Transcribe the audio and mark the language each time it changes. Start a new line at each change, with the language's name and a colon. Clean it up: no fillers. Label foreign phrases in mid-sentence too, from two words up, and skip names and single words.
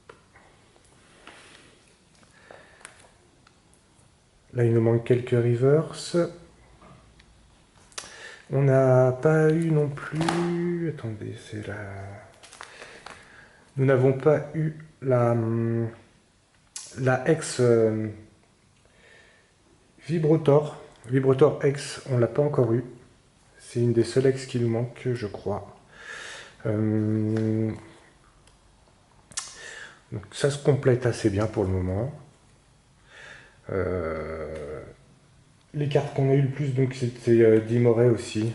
French: Là, il nous manque quelques reverse. On n'a pas eu non plus... Attendez, c'est la... Nous n'avons pas eu la ex Vibrotor. Vibrotor X, on l'a pas encore eu. C'est une des seules ex qui nous manque, je crois. Donc ça se complète assez bien pour le moment. Les cartes qu'on a eu le plus, donc c'était Dimoré aussi.